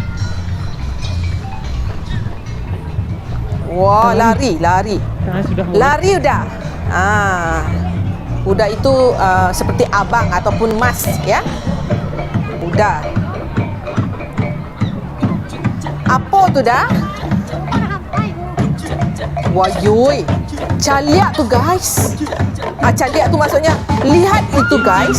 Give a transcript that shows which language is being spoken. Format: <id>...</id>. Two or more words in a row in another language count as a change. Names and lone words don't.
<id>Wah, lari. Nah, sudah mulai. Lari udah. Udah itu seperti abang ataupun mas ya. Udah. Apa tu dah?</id> <min>Wah, yoi. Caliak tu, guys.</min> <id>Caliak tu maksudnya lihat itu, guys.</id>